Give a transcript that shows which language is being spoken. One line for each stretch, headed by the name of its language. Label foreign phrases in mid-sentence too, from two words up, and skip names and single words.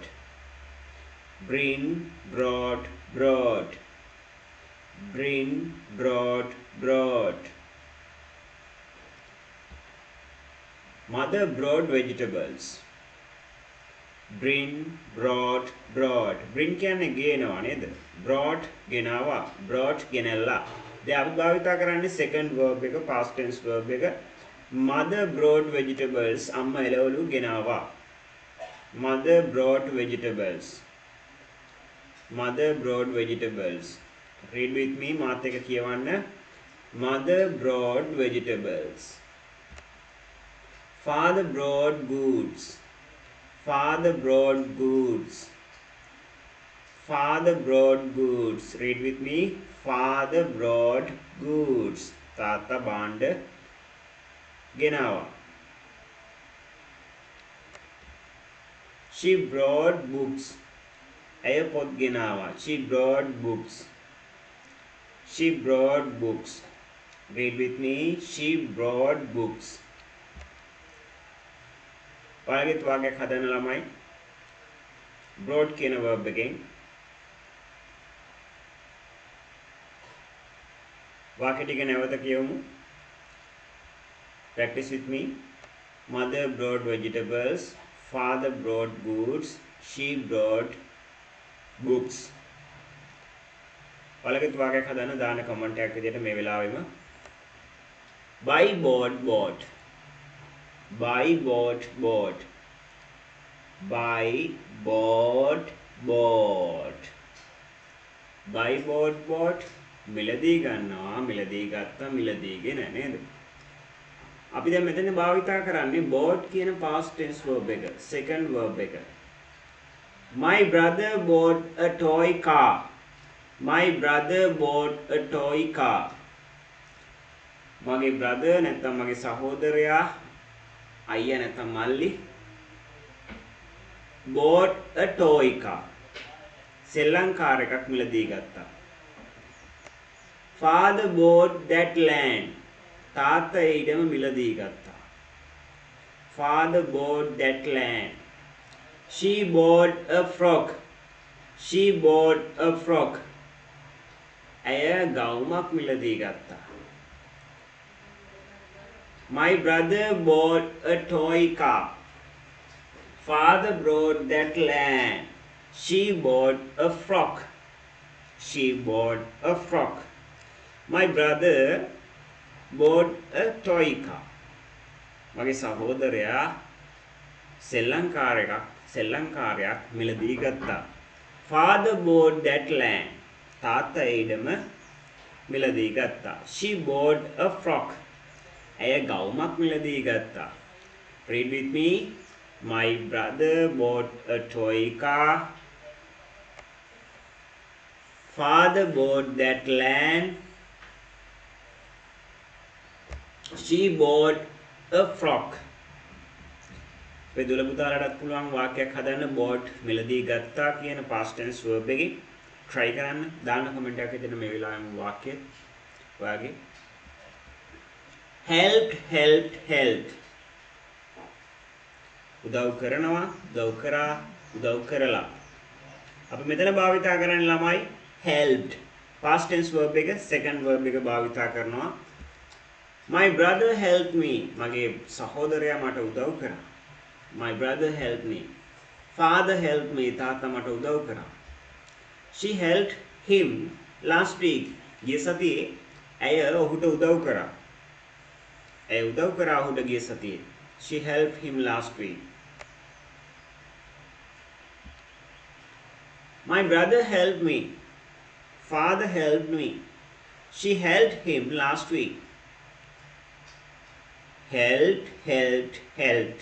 English: Brin brought brought. Brin brought brought. Mother brought vegetables. Brin brought brought.
Sinhala: Brin කියන්නේ ගේනවා නේද? brought ගෙනාවා. brought ගෙනල්ලා. දැන් අපි භාවිතා කරන්නේ
English: second verb
Sinhala: එක
English: past tense verb
Sinhala: එක.
English: Mother brought vegetables.
Sinhala: අම්මා එළවලු ගෙනාවා.
English: Mother brought vegetables. Mother brought vegetables. Read with me.
Sinhala: මාත් එක කියවන්න.
English: Mother brought vegetables. Father brought goods. Father brought goods. Father brought goods. Read with me. Father brought goods.
Sinhala: තාත්තා බාණ්ඩ ගෙනාවා.
English: She brought books.
Sinhala: ඇය පොත් ගෙනාවා.
English: She brought books. She brought books. Read with me. She brought books.
Sinhala: ඔයාලගේ වාක්‍යයක් හදන්න ළමයි. brought කියන verb එකෙන් වාක්‍ය ටික නැවත කියවමු.
English: Practice with me. Mother brought vegetables. Father brought goods. She brought books.
Sinhala: ඔයාලගේ වාක්‍යයක් හදන්න දාන කමෙන්ට් එකක් විදිහට මේ වෙලාවෙම
English: buy bought bought. Buy bought bought. Buy bought bought. Buy bought bought.
Sinhala: මිලදී ගන්නවා මිලදී ගත්තා මිලදීගෙන නේද? අපි දැන් මෙතන භාවිතා කරන්නේ bought කියන
English: past tense verb
Sinhala: එක
English: second verb
Sinhala: එක.
English: My brother bought a toy car. My brother bought a toy car.
Sinhala: මගේ brother නැත්නම් මගේ සහෝදරයා අයියා නැත්නම් මල්ලි
English: bought a toy car.
Sinhala: සෙල්ලම් කාර් එකක් මිලදී ගත්තා.
English: Father bought that land.
Sinhala: තාත්තා ඒ ඉඩම මිලදී ගත්තා.
English: Father bought that land. She bought a frock. She bought a frock.
Sinhala: ඇය ගවුමක් මිලදී ගත්තා.
English: My brother bought a toy car. Father bought that land. She bought a frock. She bought a frock. My brother bought a toy car.
Sinhala: මගේ සහෝදරයා සෙල්ලම් කාර්යයක් මිලදී ගත්තා.
English: Father bought that land.
Sinhala: තාත්තා ඒ ඉඩම මිලදී ගත්තා.
English: She bought a frock.
Sinhala: ඇය ගවුමක් මිලදී ගත්තා.
English: Read with me. My brother bought a toy car. Father bought that land. She bought a frock.
Sinhala: පෙදුල පුතාලටත් පුළුවන් වාක්‍යයක් හදන්න bought මිලදී ගත්තා කියන
English: past tense verb
Sinhala: එකේ try කරන්න. දාන්න කමෙන්ට් එකක් දෙන්න මේ වෙලාවෙම වාක්‍ය ඔයාගේ.
English: helped helped helped.
Sinhala: උදව් කරනවා උදව් කරා උදව් කරලා. අපි මෙතන භාවිතා කරන්නේ ළමයි helped.
English: past tense verb
Sinhala: එක
English: second verb
Sinhala: එක භාවිතා කරනවා.
English: My brother helped me.
Sinhala: මගේ සහෝදරයා මට උදව් කරා.
English: My brother helped me. Father helped me.
Sinhala: තාත්තා මට උදව් කරා.
English: She helped him last week.
Sinhala: ගිය සතියේ ඇය ඔහුට උදව් කරා. ඇය උදව් කරා ඔහුට ගිය සතියේ.
English: She helped him last week. My brother helped me. Father helped me. She helped him last week. Helped.